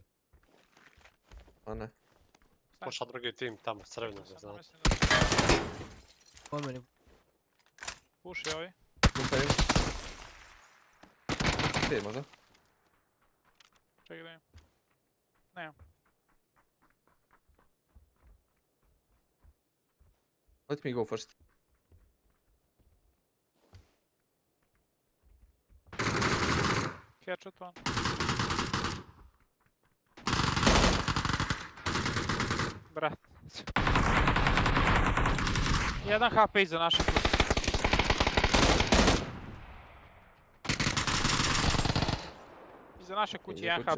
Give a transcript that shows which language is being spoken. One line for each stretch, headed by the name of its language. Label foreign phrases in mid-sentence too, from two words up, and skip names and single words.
Croatian: A ne. Poša drugi tim tamo, crveno ga znate. Po meni. Puši ovi. Pušaju. Gdje možda? Čekaj da im. Nemam.
English: Let me go first. Headshot one.
Croatian: Brat. 1 HP iza naše kuće. Iza naše kuće 1 HP.